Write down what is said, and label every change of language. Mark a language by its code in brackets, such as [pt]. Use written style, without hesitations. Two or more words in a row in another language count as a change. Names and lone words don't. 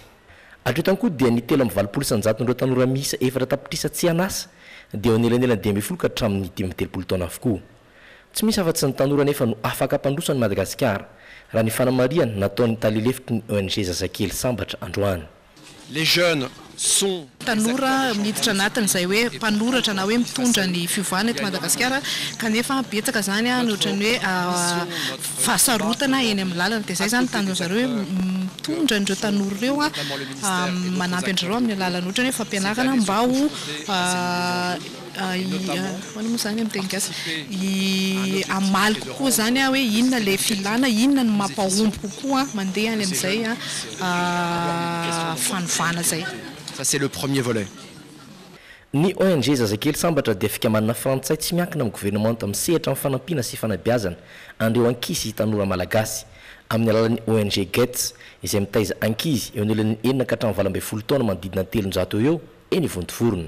[mg] Hatreto koa dia ny 3 isanjaton'ireo tanora miisa 4 tapitrisa tsy anasa dia eo anelanelany 20 ka hatramin'ny 30 taona avokoa. Tsy misy afa-tsy ny tanora nefa no afaka ampandrosany Madagasikara raha ny fanamariana nataon'ny talelefitry ny ONG Zazakely Sambatra androany. [fr] Les jeunes sont [mg] tanora miditra anatin'izay hoe mpanoratra na hoe mitondra ny fiovoana eto Madagasikara kanefa betsaka zany a ohatrany hoe fahasarotana eny amin'ny lalana dia zay zany tanjona zareo hoe mitondra ireo tanora ireo a manampy andreo amin'ny lalana ohatrany hoe fampianarana mba ho hoana moa zany amin'ny teny gasy amaly kokoa zany hoe inona le filana inona ny mampahomby kokoa mandeha any amin'izay fanovana zay. [fr] Ça c'est le premier volet. [mg] Ny ONG zazakely sambatra dia afaka manana frantsay tsy miankina amin'ny gouvernement amin'ny sehatra amin'ny fanampiana sy fanabeazana andreo ankizy tanora malagasy amin'ny alalan'ny ONG Gets izay mitaiza ankizy eo anelan'ny 9-12 taona manodidina 300 eo eny Vontovorona.